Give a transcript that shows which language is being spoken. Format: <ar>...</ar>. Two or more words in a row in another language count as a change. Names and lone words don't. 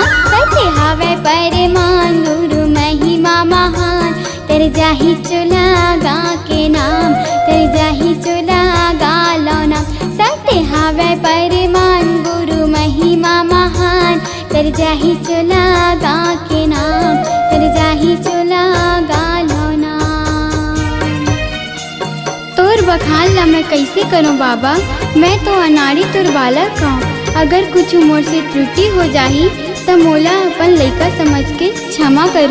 <hne>सत्य हवे परिमान गुरु महिमा महान, तर जाहि चोला गा के नाम, तर जाहि चोला गालो नाम। सत्य हवे परिमान गुरु महिमा महान, तर जाहि चोला गा के नाम, तर जाहि चोला गालो नाम। तोर बखान ला मैं कैसे करूँ बाबा, मैं तो अनाड़ी तोर बालक हूँ। अगर कुछ मोर से त्रुटि हो जाही तो मोला अपन लइका समझ के क्षमा करू।</hne>